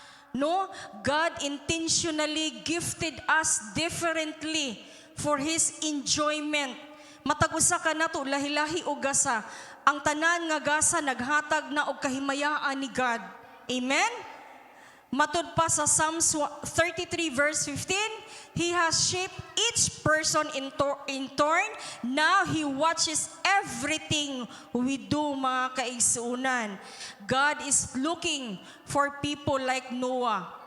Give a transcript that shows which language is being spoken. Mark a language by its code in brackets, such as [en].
[en] No, God intentionally gifted us differently for His enjoyment. [ceb] Matag usa ka nato lahi-lahi og gasa. Ang tanan nga gasa naghatag na og kahimayaan ni God. Amen? Matud pa sa [en] Psalms 33 verse 15, He has shaped each person in turn. Now He watches everything we do [ceb] mga kaigsuunan. [en] God is looking for people like Noah.